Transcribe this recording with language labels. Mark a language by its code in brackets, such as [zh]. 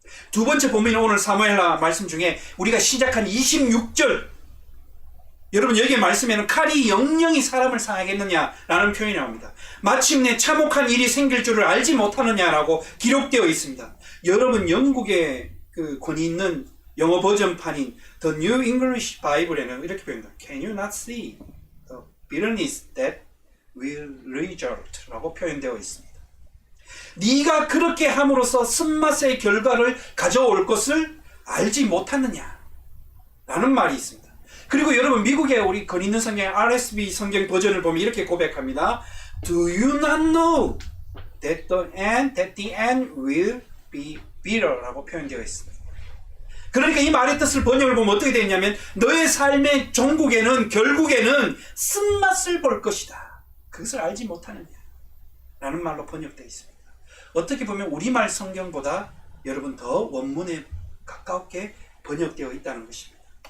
[ko] 두 번째 본문은 오늘 사무엘하 말씀 중에 우리가 시작한 26절, 여러분 여기에 말씀에는 칼이 영영이 사람을 상하겠느냐라는 표현이 나옵니다. 마침내 참혹한 일이 생길 줄을 알지 못하느냐라고 기록되어 있습니다. 여러분 영국의 그 권위 있는 영어 버전판인 The New English Bible에는 이렇게 표현합니다. [en] Can you not see the bitterness that will result? [ko] 라고 표현되어 있습니다. 네가 그렇게 함으로써 쓴맛의 결과를 가져올 것을 알지 못하느냐 라는 말이 있습니다. 그리고 여러분 미국의 우리 권 있는 성경 RSV 성경 버전을 보면 이렇게 고백합니다. [en] Do you not know that the end will be bitter? [ko] 라고 표현되어 있습니다. 그러니까 이 말의 뜻을 번역을 보면 어떻게 되어 있냐면 너의 삶의 종국에는 결국에는 쓴맛을 볼 것이다. 그것을 알지 못하느냐 라는 말로 번역되어 있습니다. 어떻게 보면 우리말 성경보다 여러분 더 원문에 가깝게 번역되어 있다는 것입니다.